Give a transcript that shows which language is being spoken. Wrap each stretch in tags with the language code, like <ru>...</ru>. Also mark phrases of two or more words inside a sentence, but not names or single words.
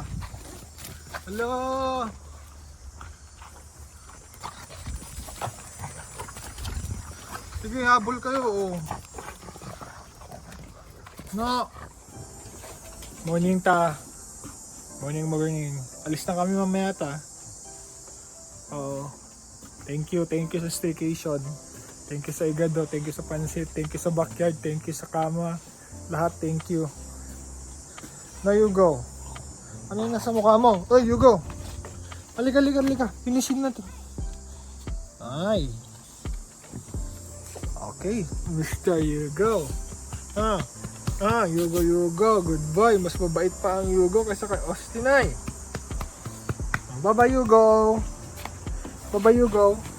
<tl>Hello. Sige, habol kayo. Oh. No. Morning ta. Morning. Alis na kami mamaya ta. Oo.</tl> <en>Thank you sa staycation. Thank you</en> <tl>sa igado,</tl> <en>thank you</en> <tl>sa pansit,</tl> <en>thank you sa backyard, thank you</en> <tl>sa kama. Lahat,</tl> <en>thank you. Now you go.</en> <tl>Ano yung nasa mukha mo? Oy,</tl> <en>you go.</en> <tl>Halika. Finishing na to. Ay.</tl> <en>Okay, Mr. Yugo. Yugo. Good boy.</en> <tl>Mas mabait pa ang Yugo kaysa kay Austin ay.</tl> <en>Bye-bye, Yugo. Yugo.</en>